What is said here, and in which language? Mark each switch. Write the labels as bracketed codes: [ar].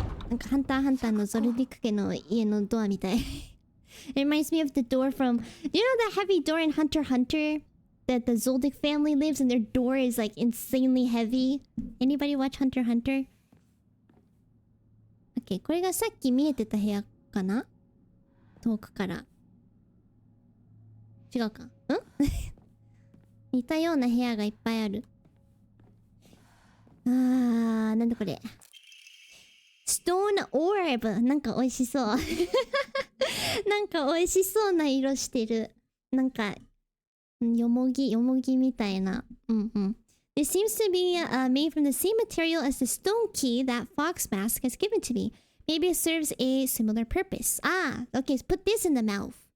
[ja] なんかハンターハンターのゾルディック家の家のドアみたい。 [en] It reminds me of the door from... Do you know that heavy door in Hunter x Hunter? That the Zoldyck family lives and their door is like insanely heavy? Anybody watch Hunter x Hunter? [ja] Okay, これがさっき見えてた部屋かな？遠くから。違うか？似たような部屋がいっぱいある。なんだこれ。Stone Orb! なんか美味しそう。なんか美味しそうな色してる。なんか、よもぎみたいな。 [en] It seems to be made from the same material as the stone key that Fox Mask has given to me. Maybe it serves a similar purpose. Okay, put this in the mouth.